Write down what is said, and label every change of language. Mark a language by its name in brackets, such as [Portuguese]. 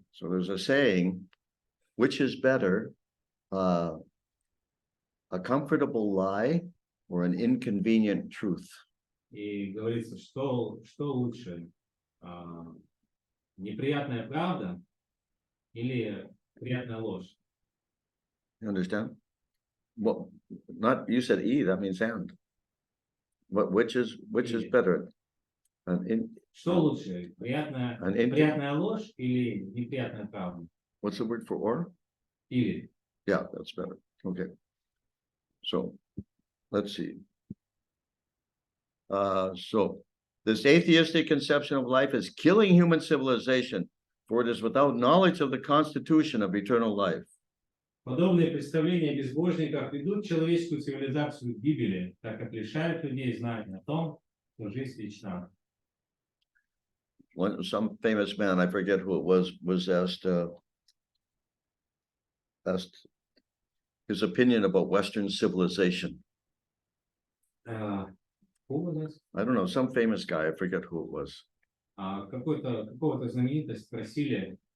[English] So there's a saying, which is better, a comfortable lie or an inconvenient truth? [Russian] И говорится, что лучше, неприятная правда или приятная ложь? [English] You understand? Well, not you said E, that means and. Which is E. better? [Russian] Что лучше, приятная ложь или неприятная правда? [English] What's the word for or? [Russian] Или. [English] Yeah, that's better. Okay. So let's see. So this atheistic conception of life is killing human civilization, for it is without knowledge of the constitution of eternal life. [Russian] Подобные представления о безбожниках ведут человеческую цивилизацию к гибели, так как лишают людей знания о том, что жизнь вечна. [English] Some famous man, I forget who it was asked his opinion about Western civilization. I don't know, some famous guy, I forget who it was. [Russian] Какого-то знаменитость спросили,